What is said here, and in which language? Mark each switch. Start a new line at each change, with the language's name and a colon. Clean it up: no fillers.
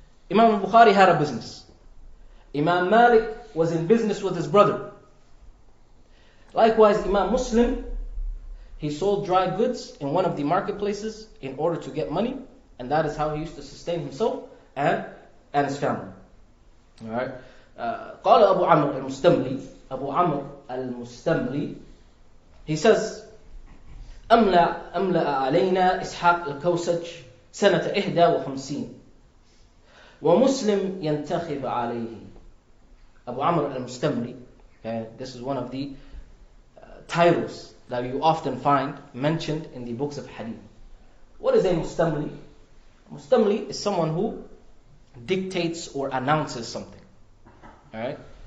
English: Imam Bukhari had a business. Imam Malik was in business with his brother. Likewise, Imam Muslim, he sold dry goods in one of the marketplaces in order to get money, and that is how he used to sustain himself and his family. Alright?
Arabic: قال أبو عمرو المستملي, Abu Amr al-Mustamli,
English: he says,
Arabic: أملأ علينا إسحاق الكوسج سنة 51 ومسلم ينتخب عليه.
English: Abu Amr al-Mustamli, okay, this is one of the titles that you often find mentioned in the books of hadith. What is a mustamli? Mustamli is someone who dictates or announces something. Alright?